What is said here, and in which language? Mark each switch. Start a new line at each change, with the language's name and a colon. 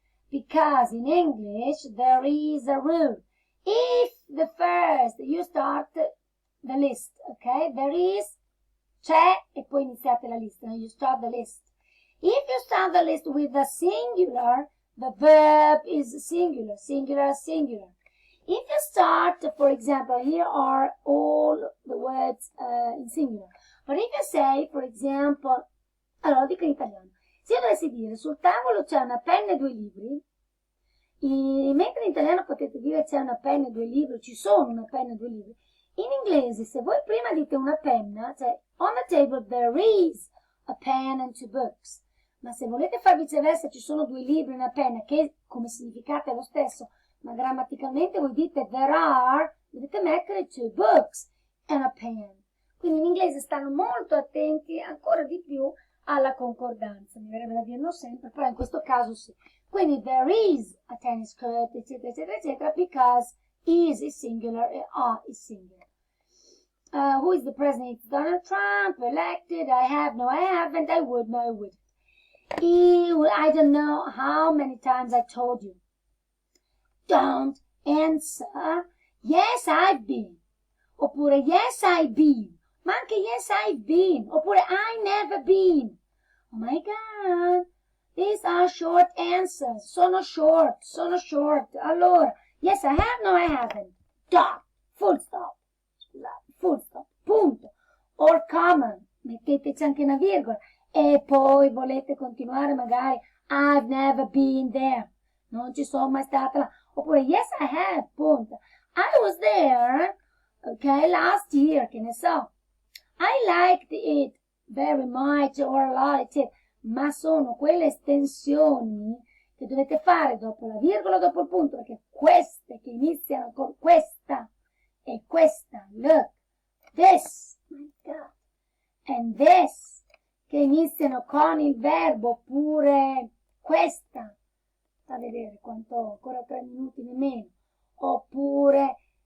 English: Because in English there is a rule. If the first, you start the list, okay? There is,
Italian: c'è, e poi iniziate la lista,
English: you start the list. If you start the list with the singular, the verb is singular, singular, singular. If you start, for example, here are all the words in singular. But if you say, for example,
Italian: allora lo dico in italiano. Se io dovessi dire sul tavolo c'è una penna e 2 libri, mentre in italiano potete dire c'è una penna e 2 libri, ci sono una penna e 2 libri. In inglese, se voi prima dite una penna, cioè
English: on the table there is a pen and 2 books.
Italian: Ma se volete fare viceversa, ci sono 2 libri e una penna, che come significato è lo stesso, ma grammaticalmente voi dite
English: there are,
Italian: dovete mettere
English: 2 books and a pen.
Italian: Quindi in inglese stanno molto attenti ancora di più alla concordanza, mi verrebbe da dirlo sempre, però in questo caso sì.
English: Quindi there is a tennis court,
Italian: eccetera, eccetera, eccetera,
English: because is singular e are is singular. Who is the president? It's Donald Trump, elected, I have, no, I haven't, I would, no, I wouldn't. I don't know how many times I told you. Don't answer, yes, I've been. Oppure, yes, I've been.
Italian: Ma anche
English: yes, I've been. Oppure, I never been. Oh my God. These are short answers.
Italian: Sono
English: short.
Italian: Allora,
English: yes, I have, no, I haven't. Dot. Full stop.
Italian: Scusate,
English: full stop.
Italian: Punto.
English: Or comma.
Italian: Metteteci anche una virgola. E poi volete continuare magari.
English: I've never been there.
Italian: Non ci sono mai stata là. Oppure,
English: yes, I have.
Italian: Punto.
English: I was there. Ok, last year,
Italian: che ne so.
English: I liked it very much or a lot, eccetera.
Italian: Ma sono quelle estensioni che dovete fare dopo la virgola, dopo il punto, perché queste che iniziano con questa e questa,
English: look, this, my God, and this,
Italian: che iniziano con il verbo, oppure questa, a vedere quanto, ancora 3 minuti nemmeno, oppure,